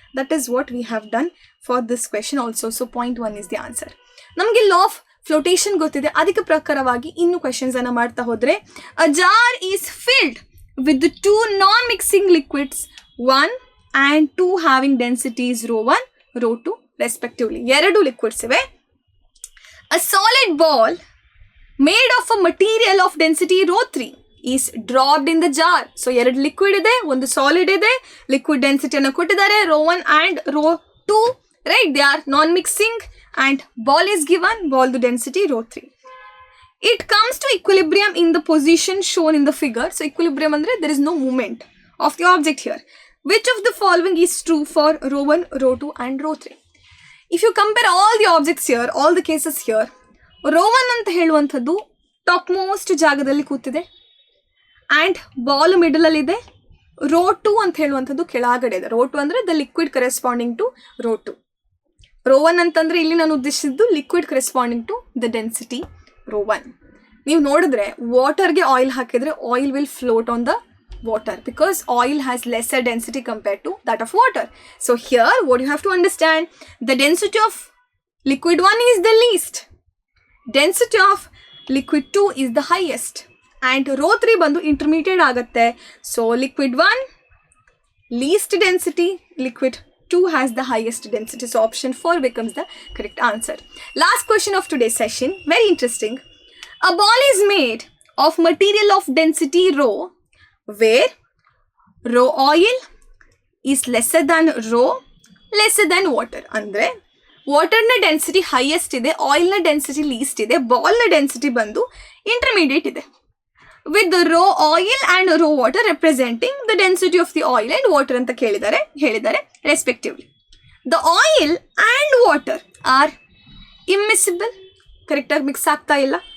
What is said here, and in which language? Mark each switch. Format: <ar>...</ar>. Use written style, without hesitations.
<en>That is what we have done for this question also. So 0.1 is the answer.</en> <kn>ನಮಗೆ law of flotation ಗೊತ್ತಿದೆ, ಅದಕ್ಕೆ ಪ್ರಕಾರವಾಗಿ ಇನ್ನು questions ಅನ್ನು ಮಾಡ್ತಾ ಹೋದರೆ,</kn> <en>A jar is filled with the 2 non mixing liquids 1 and 2 having densities rho 1 rho 2 respectively.</en> <kn>2 liquids ಇವೆ.</kn> <en>A solid ball made of a material of density rho 3 is dropped in the jar.</en> <kn>So 2 liquid ಇದೆ, ಒಂದು solid ಇದೆ, liquid density ಅನ್ನು ಕೊಟ್ಟಿದ್ದಾರೆ rho 1 and rho 2, right?</kn> <en>They are non-mixing and ball is given, ball the density rho 3. It comes to equilibrium in the position shown in the figure. So equilibrium andre there is no movement of the object here. Which of the following is true for rho 1, rho 2 and rho 3? If you compare all the objects here, all the cases here,</en> <kn>rho 1 ಅಂತ ಹೇಳುವಂಥದ್ದು top most ಜಾಗದಲ್ಲಿ ಕೂತಿದೆ and ball ಮಿಡಲಲ್ಲಿದೆ. Rho 2 ಅಂತ ಹೇಳುವಂಥದ್ದು ಕೆಳಗಡೆ ಇದೆ. Rho 2 ಅಂದರೆ</kn> <en>The liquid corresponding to rho 2.</en> <kn>Rho 1 ಅಂತಂದರೆ ಇಲ್ಲಿ ನಾನು ಉದ್ದೇಶಿಸಿದ್ದು</kn> <en>Liquid corresponding to the density rho 1.</en> <kn>ನೀವು ನೋಡಿದ್ರೆ ವಾಟರ್ಗೆ ಆಯಿಲ್ ಹಾಕಿದರೆ</kn> <en>Oil will float on the water because oil has lesser density compared to that of water. So here what you have to understand, the density of liquid 1 is the least, density of liquid 2 is the highest and rho 3 bandu intermediate ಆಗುತ್ತೆ. So liquid 1 least density, liquid 2 has the highest density. So option 4 becomes the correct answer. Last question of today's session, very interesting. A ball is made of material of density rho, where rho oil is lesser than rho lesser than water.</en> <kn>Andre ವಾಟರ್ನ density highest ಇದೆ, ಆಯಿಲ್ನ density list ಇದೆ, ಬಾಲ್ನ density ಬಂದು intermediate ಇದೆ,</kn> <en>with rho oil and rho water representing the density of the oil and water</en> <kn>ಅಂತ ಹೇಳಿದ್ದಾರೆ respectively.</kn> <en>the oil and water are immiscible,</en> <kn>ಕರೆಕ್ಟಾಗಿ mix ಆಗ್ತಾ ಇಲ್ಲ.</kn>